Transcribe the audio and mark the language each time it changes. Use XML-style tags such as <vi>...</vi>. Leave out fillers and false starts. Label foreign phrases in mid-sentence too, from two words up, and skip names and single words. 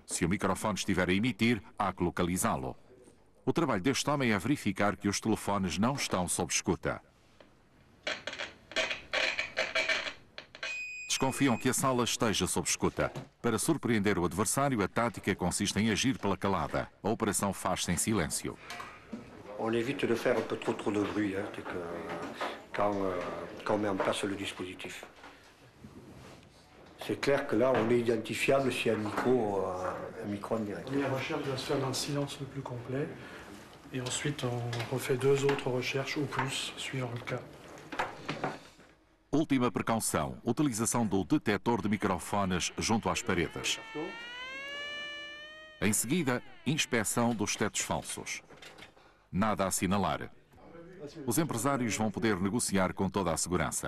<pt>Se o microfone estiver a emitir, há que localizá-lo. O trabalho deste homem é verificar que os telefones não estão sob escuta. Desconfiam que a sala esteja sob escuta. Para surpreender o adversário, a tática consiste em agir pela calada. A operação faz-se em silêncio.</pt> <fr>On évite de faire un peu trop de bruit quand on met en place le dispositif. C'est clair que là, on est identifiable s'il y a un micro en direct. La recherche doit se faire dans le silence le plus complet. Et ensuite, on refait 2 autres recherches ou plus, suivant le cas.</fr> <pt>Última precaução, utilização do detector de microfones junto às paredes. Em seguida, inspeção dos tetos falsos. Nada a assinalar. Os empresários vão poder negociar com toda a segurança.</pt>